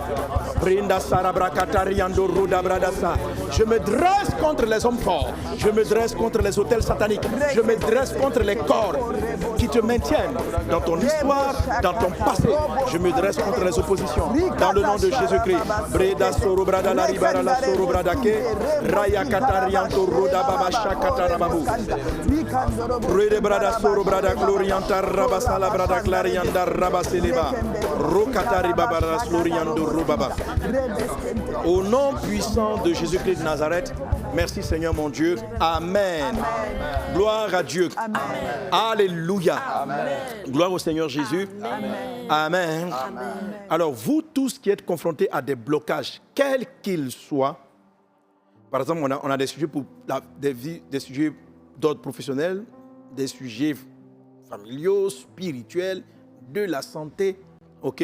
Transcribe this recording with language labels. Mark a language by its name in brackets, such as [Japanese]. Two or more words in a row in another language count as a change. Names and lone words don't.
[French] Je me dresse contre les hommes forts. Je me dresse contre les autels sataniques. Je me dresse contre les corps qui te maintiennent dans ton histoire, dans ton passé. Je me dresse contre les oppositions. Dans le nom de Jésus-Christ. Breda soro brada la ribara la soro brada ke raya katarianto roda baba shakata rababu. Brede brada soro brada glorianta rabasala brada clarianda rabaseleba. Rokata ribaba sloriando rubaba. Au nom puissant de Jésus-Christ de Nazareth, merci Seigneur mon Dieu. Amen. Gloire à Dieu. Amen. Alléluia. Amen. Gloire au Seigneur Jésus. Amen. Amen. Amen. Alors vous tous qui êtes confrontés à des blocages, quels qu'ils soient, par exemple on a des sujets des sujets d'ordre professionnel, des sujets familiaux, spirituels, de la santé, ok?